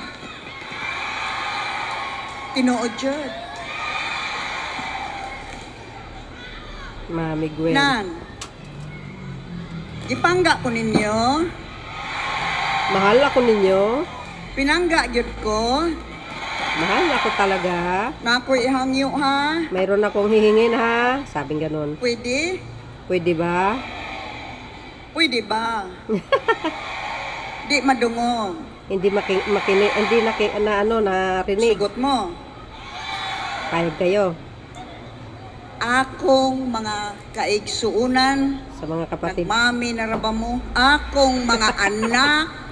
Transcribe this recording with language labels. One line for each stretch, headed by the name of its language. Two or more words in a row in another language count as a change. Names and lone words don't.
Cebuano: Tinuod jud. Mami Gwen. Nan. Ipangga ko ninyo. Mahal ako ninyo. Pinangga jud ko.
Filipino: Mahal ako talaga.
Cebuano: Na ako'y ihangyo ha.
Filipino: Mayroon akong hihingin ha. Sabing ganun. Pwede? Pwede ba? Pwede ba?
Cebuano: Di madungog.
Filipino: Hindi narinig.
Cebuano: Sugot mo.
Filipino: Payag kayo.
Cebuano: Akong mga kaigsuunan,
Filipino: Sa mga kapatid.
Cebuano: nagmami na raba mo, akong mga anak,